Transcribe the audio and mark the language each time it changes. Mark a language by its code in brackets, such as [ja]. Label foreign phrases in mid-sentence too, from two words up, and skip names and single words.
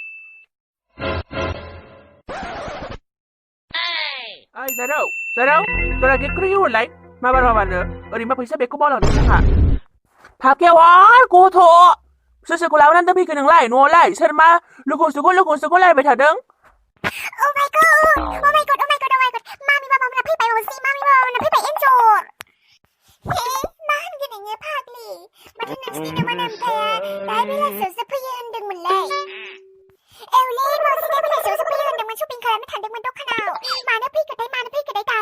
[brx] ओइ जारौ तोरा गेटखौनो होहरलाय माबानो ओरैनोबा फैसा बेगखौ बावलांदों जोंहा फाकेवार गथ' सोरखौ लाबोनानै दोनफैखो नोंलाय न'आवलाय सोर मा लुखौ सुखौ लायबाय थादों [en] Oh my god [brx] मामि बाबामोना फैबाय मावजि मामि बाबामोना फैबाय एन्जर मा होनगोन नोङो फाग्लि माथो नोंसिनि मोनामथाया दा बेलासियावसो फैयो होनदोंमोनलाय एवले मावजि दा बेलासियावसो फैयो होनदोंमोन शपिं खालामनो थांदोंमोन दखानाव मानो फैखोथाय दानो